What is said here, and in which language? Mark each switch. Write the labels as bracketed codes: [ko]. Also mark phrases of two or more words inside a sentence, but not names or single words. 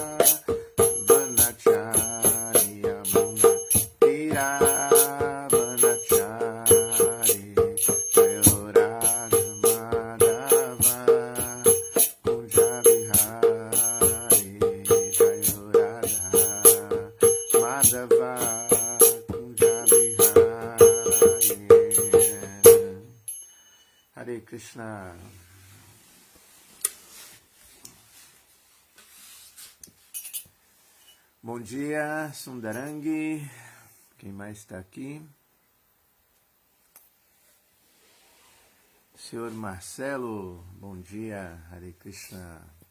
[sa] Vanachari Yamuna Tiravanachari Jayurada Madhava Kunja Bihari Jayurada Madhava Kunja Bihari. Hare Krishna. [pt] Bom dia, Sundarangi. Quem mais está aqui? Senhor Marcelo, bom dia, [sa] Hare Krishna.